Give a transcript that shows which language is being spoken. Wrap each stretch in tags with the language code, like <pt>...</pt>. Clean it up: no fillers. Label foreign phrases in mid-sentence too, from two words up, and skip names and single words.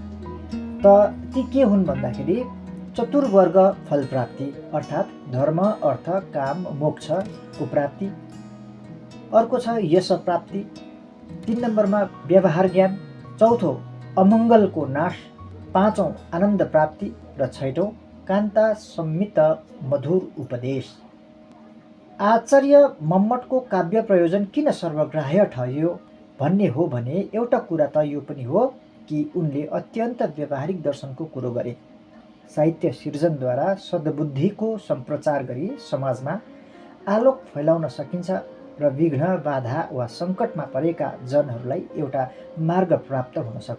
<ne>ती के हुन् भन्दाखेरि चतुर्वर्ग फल प्राप्ति, अर्थात् धर्म अर्थ काम मोक्षको प्राप्ति, अर्को छ यश प्राप्ति, 3 नम्बरमा व्यवहार ज्ञान, चौथो अमङ्गलको नाश, 5औं आनन्द प्राप्ति र 6औं कान्ता सम्मित मधुर उपदेश। आचार्य मम्मटको काव्य प्रयोजन किन सर्वग्राह्य ठहरियो भन्ने हो भने एउटा कुरा त यो पनि हो कि उनले अत्यन्त व्यावहारिक दर्शनको कुरो गरे। साहित्य सिर्जनद्वारा सद्बुद्धिको सम्प्रचार गरी समाजमा आलोक फैलाउन सकिन्छ र विघ्न बाधा वा सङ्कटमा परेका जनहरूलाई एउटा मार्ग प्राप्त हुन सक्छ।</ne>